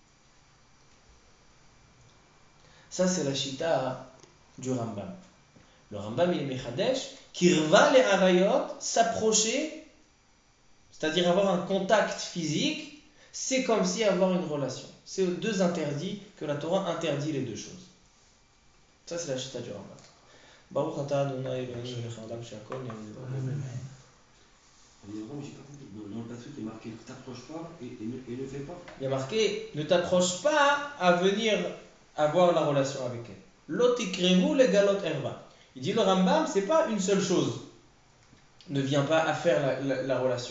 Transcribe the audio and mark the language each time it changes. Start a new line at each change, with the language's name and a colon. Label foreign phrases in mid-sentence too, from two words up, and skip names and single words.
French: Ça c'est la chita du Rambam. Le Rambam il est mechadesh, kirva les arayot, s'approcher, c'est-à-dire avoir un contact physique, c'est comme si avoir une relation. C'est deux interdits que la Torah interdit les deux choses. Ça c'est la chita du Rambam.
Hebrew: ברוך אתה אדוני אלוהינו מלך העולם שהכל נהיה בדברו.
French: Dans le passage, il est marqué ne t'approche pas et ne fais pas. Il y a marqué ne t'approche pas à venir avoir la relation avec elle.
Hebrew: לא תקרבו לגלות ערוה.
French: Il dit le Rambam, c'est pas une seule chose. Ne viens pas à faire la relation.